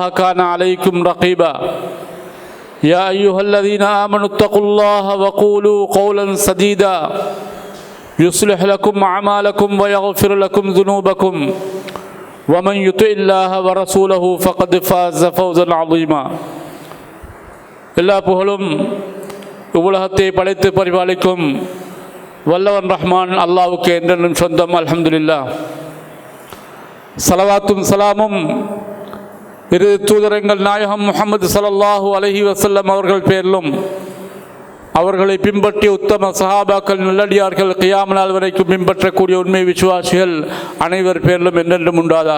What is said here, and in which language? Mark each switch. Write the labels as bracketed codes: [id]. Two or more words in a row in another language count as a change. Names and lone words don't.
[ar] كان عليكم رقيبا يا أيها الذين آمنوا اتقوا الله وقولوا قولا سديدا يصلح لكم أعمالكم ويغفر لكم ذنوبكم ومن يطع الله ورسوله فقد فاز فوزا عظيما [ta] எல்லா புகழும் உலகத்தை படைத்து பரிபாலிக்கும் வல்லவன் ரஹ்மான் அல்லாஹ்வுக்கு என்றென்றும் சொந்தம். அல்ஹம்துலில்லாஹ். ஸலவாத்தும் ஸலாமும் இரு தூதரங்கள் நாயகம் முஹம்மது [ar] صلى الله عليه وسلم [ta] அவர்கள் பேரிலும் அவர்களை பின்பற்றிய உத்தம சஹாபாக்கள் நல்லடியார்கள் கியாமத் நாள் வரைக்கும் பின்பற்றக்கூடிய உண்மை விசுவாசிகள் அனைவர் பேரிலும் என்றென்றும் உண்டாதாக.